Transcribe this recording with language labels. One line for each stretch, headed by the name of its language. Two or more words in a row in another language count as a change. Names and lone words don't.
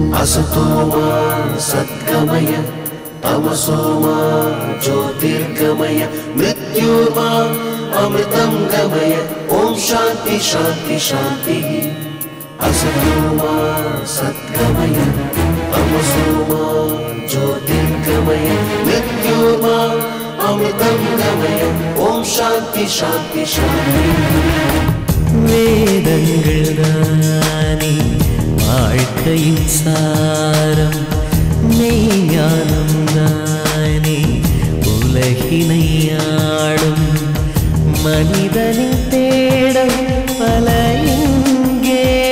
Sanskrit: असतो मा सद्गमय तमसो मा ज्योतिर्गमय मृत्योर्मा अमृतं गमय ओम शांति शांति शांति असतो मा सद्गमय तमसो मा ज्योतिर्गमय मृत्योर्मा अमृतं गमय ओम शांति शांति शांति
Tamil: வேதங்கள் தானே வாழ்க்கையின் சாரம் மெய்ஞானம் தானே உலகினை ஆளும் மனிதனின் தேடம் பல இங்கே